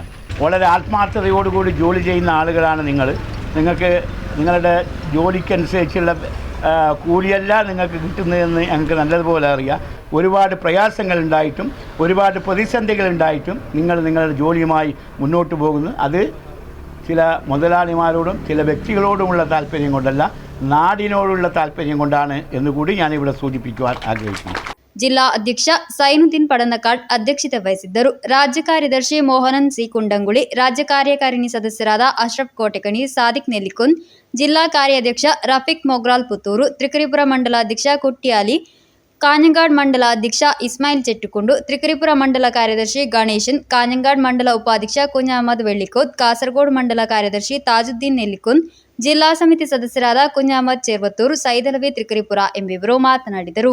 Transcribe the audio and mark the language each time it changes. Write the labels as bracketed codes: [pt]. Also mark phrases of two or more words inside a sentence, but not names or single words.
[ml] വളരെ ആത്മാർത്ഥതയോടുകൂടി ജോലി ചെയ്യുന്ന ആളുകളാണ് നിങ്ങൾക്ക് നിങ്ങളുടെ ജോലിക്കനുസരിച്ചുള്ള കൂലിയല്ല നിങ്ങൾക്ക് കിട്ടുന്നതെന്ന് ഞങ്ങൾക്ക് നല്ലതുപോലെ അറിയാം. ഒരുപാട് പ്രയാസങ്ങളുണ്ടായിട്ടും ഒരുപാട് പ്രതിസന്ധികളുണ്ടായിട്ടും നിങ്ങളുടെ ജോലിയുമായി മുന്നോട്ട് പോകുന്നു. അത് ചില മുതലാളിമാരോടും ചില വ്യക്തികളോടുമുള്ള താല്പര്യം കൊണ്ടല്ല, നാടിനോടുള്ള താല്പര്യം കൊണ്ടാണ് എന്നുകൂടി ഞാനിവിടെ സൂചിപ്പിക്കുവാൻ ആഗ്രഹിക്കുന്നു. [kn] ಜಿಲ್ಲಾ ಅಧ್ಯಕ್ಷ ಸೈನುದ್ದೀನ್ ಪಡನಕಾಡ್ ಅಧ್ಯಕ್ಷತೆ ವಹಿಸಿದ್ದರು. ರಾಜ್ಯ ಕಾರ್ಯದರ್ಶಿ ಮೋಹನನ್ ಸಿ ಕುಂಡಂಗುಳಿ, ರಾಜ್ಯ ಕಾರ್ಯಕಾರಿಣಿ ಸದಸ್ಯರಾದ ಅಶ್ರಫ್ ಕೋಟೆಕಣಿ, ಸಾದಿಕ್ ನೆಲ್ಲಿಕುನ್, ಜಿಲ್ಲಾ ಕಾರ್ಯಾಧ್ಯಕ್ಷ ರಫೀಕ್ ಮೊಗ್ರಾಲ್ ಪುತ್ತೂರು, ತ್ರಿಕರಿಪುರ ಮಂಡಲಾಧ್ಯಕ್ಷ ಕುಟ್ಟಿ ಅಲಿ, ಕಾಞಂಗಾಡ್ ಮಂಡಲ ಅಧ್ಯಕ್ಷ ಇಸ್ಮಾಯಿಲ್ ಚೆಟ್ಟುಕುಂಡು, ತ್ರಿಕರಿಪುರ ಮಂಡಲ ಕಾರ್ಯದರ್ಶಿ ಗಣೇಶನ್, ಕಾಞಂಗಾಡ್ ಮಂಡಲ ಉಪಾಧ್ಯಕ್ಷ ಕುഞ്ഞഹമ്മദ് വെള്ളിക്കോത്ത്, ಕಾಸರಗೋಡು ಮಂಡಲ ಕಾರ್ಯದರ್ಶಿ ತಾಜುದ್ದೀನ್ ನೆಲ್ಲಿಕುಂದ್, ಜಿಲ್ಲಾ ಸಮಿತಿ ಸದಸ್ಯರಾದ ಕುഞ്ഞഹമ്മദ് ಚೆರ್ವತ್ತೂರ್, ಸೈದಲವಿ ತ್ರಿಕರಿಪುರ ಎಂಬಿವರು ಮಾತನಾಡಿದರು.